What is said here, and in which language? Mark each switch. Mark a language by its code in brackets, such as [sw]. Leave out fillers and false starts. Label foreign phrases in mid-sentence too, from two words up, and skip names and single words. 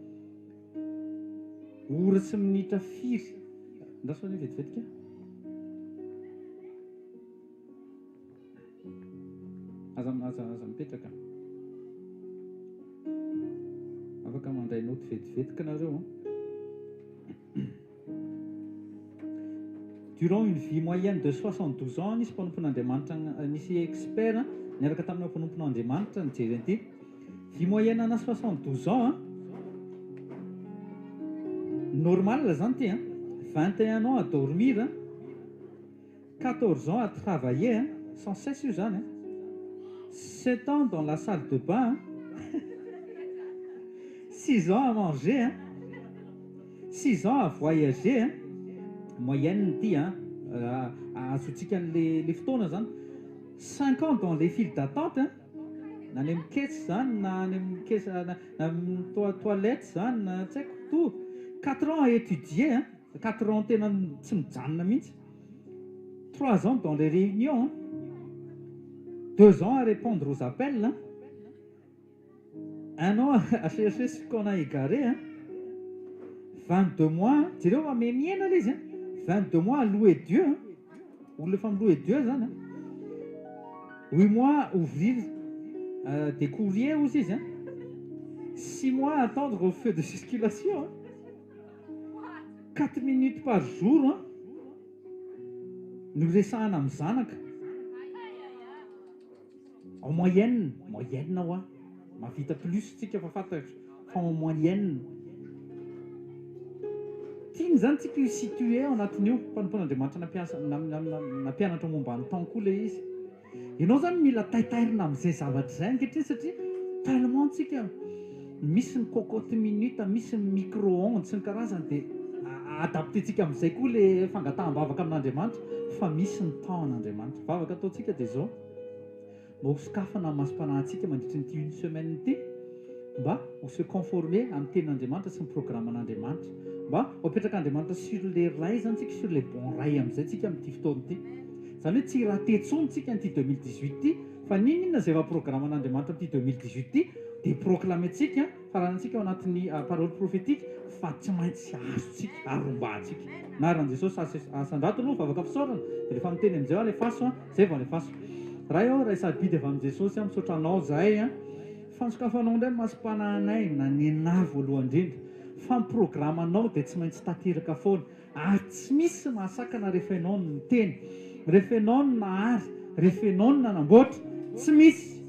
[mg] Ora sy minitra firy. Ndaso ny vetivetika. Aza mipetraka. Afaka mandray note vetivetika nareo. [fr] Durant une vie moyenne de 72 ans, [mg] nisy mpanompon'Andriamanitra, nisy expert niaraka tamin'ny mpanompon'Andriamanitra nijery an'ity. [fr] Vie moyenne ana 72 ans, normal [mg] zany ty, [fr] 21 ans à dormir, 14 ans à travailler, sans cesse [mg] io zany, [fr] 7 ans dans la salle de bain, 6 ans à manger, 6 ans à voyager, moyenne [mg] ty azotsika an'le fotoana zany, [fr] 5 ans dans les files d'attente, [mg] na any amin'ny caisse zany na any amin'ny caisse na amin'ny toilette zany na tsy haiko to, [fr] 4 ans à étudier, 4 ans [mg] tena tsy mijanona mihitsy, [fr] 3 ans dans les réunions, 2 ans à répondre aux appels, 1 an à chercher ce qu'on a égaré, 22 mois, [mg] jereo va miena le izy, [fr] 22 mois à louer Dieu, [mg] olona efa milouer Dieu zany, [fr] 8 mois à ouvrir des courriers aussi izy, 6 mois à attendre au feu de circulation, 4 minutes par jour [mg] no resahana amin'ny zanaka. [fr] En moyenne [mg] ao mavita plus tsika fa fantatra fa [fr] en moyenne. [mg] Tiany zany tsika io situé ao anatin'io mpanompon'Andriamanitra nampianatra momba ny temps koa le izy. Ianao zany mila taitairina amin'izay zavatra izay ankehitriny satria tellement tsika misy ny [fr] cocotte minute, [mg] misy ny micro-ondes sy ny karazany dia adaptentsika amin'izay koa le fangataham-bavaka amin'Andriamanitra fa misy ny temps an'Andriamanitra. Vavaka ataontsika dia zao mba ho sokafana masom-panahintsika mandritra nyity [fr] une semaine [mg] ity mba ho [fr] se conformer [mg] amin'ny tenin'Andriamanitra sy ny programme an'Andriamanitra, mba ho apetraka Andriamanitra [fr] sur les rails [mg] zany tsika, [fr] sur les bons rails [mg] amin'izay tsika amin'ity fotoana ity. Zany hoe tsy raha tetsony tsika n'ity 2018 ity fa ninona izay efa programme an'Andriamanitra amin'ity 2018 ity dia proclamentsika faranantsika ao anatin'ny [fr] parole prophétique [mg] fa tsy maintsy azontsika arombantsika. Naran'i Jesosy asan-drato aloha vavaka fisaorana dia rehefa miteny amin'izay aho alefaso zay vao alefaso. Raha eo raha sabidy avy amin'i Jesosy misaotra anao zahay fansokafanao indray masom-panahinay na ny anahy voalohany indrindra fa ny programme anao dia tsy maintsy tanteraka foana ary tsy misy mahasakana rehefa ianao no miteny, rehefa ianao no nahary, rehefa ianao no nanamboatra, tsy misy.